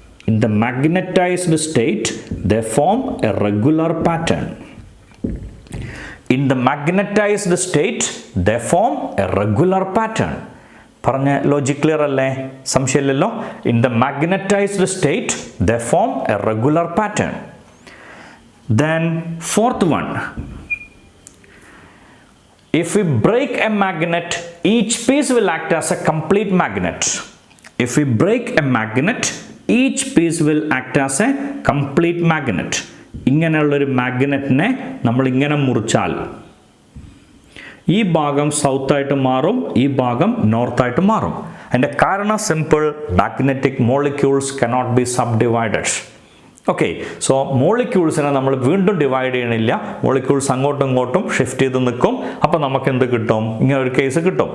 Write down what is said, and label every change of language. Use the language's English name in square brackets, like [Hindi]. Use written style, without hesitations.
[English] In the magnetized state, they form a regular pattern. In the magnetized state, they form a regular pattern. [Malayalam] പറഞ്ഞ logic clear അല്ലേ? സംശയമില്ലല്ലോ. [English] In the magnetized state they form a regular pattern. Then fourth one, if we break a magnet, each piece will act as a complete magnet. If we break a magnet, each piece will act as a complete magnet. [Malayalam] ഇങ്ങനെയുള്ളൊരു മാഗ്നറ്റിനെ നമ്മൾ ഇങ്ങനെ മുറിച്ചാൽ ഈ ഭാഗം സൗത്തായിട്ട് മാറും, ഈ ഭാഗം നോർത്തായിട്ട് മാറും. അതിൻ്റെ കാരണം [English] Simple, magnetic molecules cannot be subdivided. [Malayalam] Okay, so മോളിക്യൂൾസിനെ നമ്മൾ വീണ്ടും ഡിവൈഡ് ചെയ്യണില്ല, മോളിക്യൂൾസ് അങ്ങോട്ടും ഇങ്ങോട്ടും ഷിഫ്റ്റ് ചെയ്ത് നിൽക്കും. അപ്പോൾ നമുക്ക് എന്ത് കിട്ടും? ഇങ്ങനെ ഒരു കേസ് കിട്ടും.